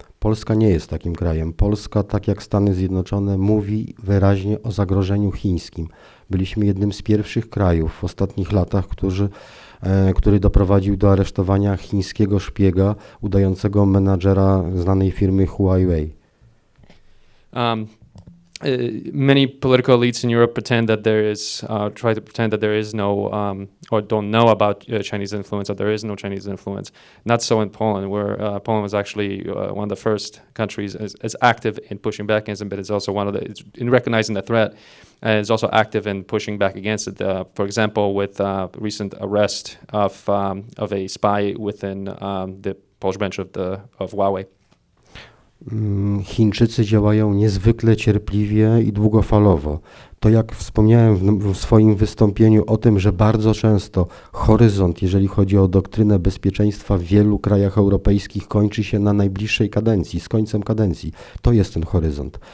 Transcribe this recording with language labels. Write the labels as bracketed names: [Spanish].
[Polish] Polska nie jest takim krajem. Polska, tak jak Stany Zjednoczone, mówi wyraźnie o zagrożeniu chińskim. Byliśmy jednym z pierwszych krajów w ostatnich latach, który doprowadził do aresztowania chińskiego szpiega udającego menadżera znanej firmy Huawei. [English] Many political elites in Europe pretend that there is, try to pretend that there is no, or don't know about Chinese influence, or there is no Chinese influence. Not so in Poland, where Poland was actually one of the first countries as active in pushing back against it, but it's also one of the, in recognizing the threat, and it's also active in pushing back against it. For example, with recent arrest of a spy within the Polish branch of Huawei. [Polish] Chińczycy działają niezwykle cierpliwie i długofalowo. To jak wspomniałem w swoim wystąpieniu o tym, że bardzo często horyzont, jeżeli chodzi o doktrynę bezpieczeństwa w wielu krajach europejskich, kończy się na najbliższej kadencji, z końcem kadencji. To jest ten horyzont.